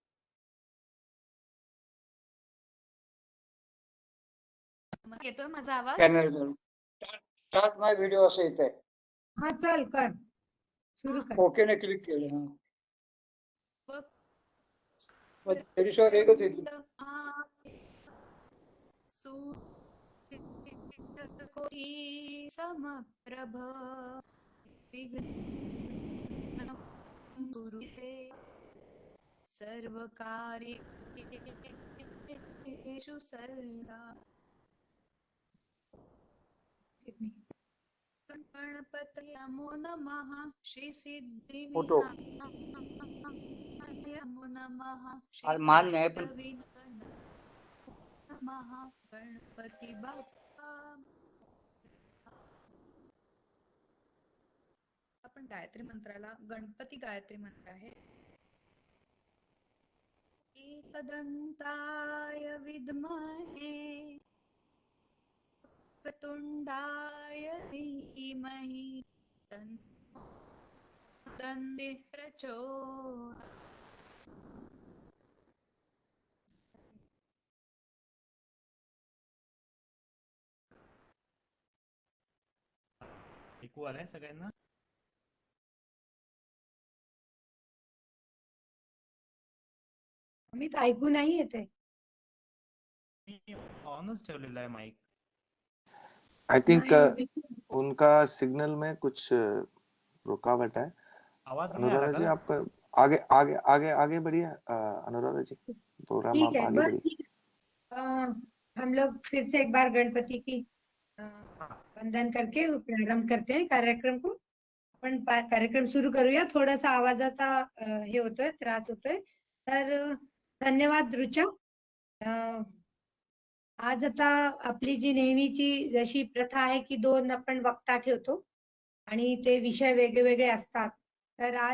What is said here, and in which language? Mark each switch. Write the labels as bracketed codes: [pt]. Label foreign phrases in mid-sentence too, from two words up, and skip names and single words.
[mr] येतोय माझा आवाज? [en] start my video [mr] असं येत आहे. हा चल कर, सुरू कर. ओके ने क्लिक केलं. त्याच्यावर एकच येते. [sa] समप्रभ सर्व कार्येषु सर्वदा. गणपतये नमो नमः. श्री सिद्धि नमो नमः. [mr] मान्य आहे पण गणपती बाप्पा. आपण गायत्री मंत्राला गणपती गायत्री मंत्र आहे. [sa] एकदंताय विद्महे वक्रतुंडाय धीमहि तन्नो प्रचोदयात्. [mr] ऐकू आलंय सगळ्यांना? अमित, ऐकू नाही येते. ऑनच ठेवलेला आहे माइक. [en] I think [hi] उनका सिग्नल में कुछ रुकावट है. आवाज नहीं आ रहा जी, था? आप आगे बढ़िए अनुराधा जी. प्रोग्राम आप आगे बढ़िए. हम लोग फिर से एक बार गणपति की वंदन करके प्रारंभ करते हैं कार्यक्रम को. [mr] आपण कार्यक्रम सुरू करूया. थोडासा आवाजाचा हे होतोय, त्रास होतोय. तर धन्यवाद रुचा. आज आता आपली जी नेहमीची जशी प्रथा आहे की 2 आपण वक्ता ठेवतो आणि ते विषय वेगळे असतात.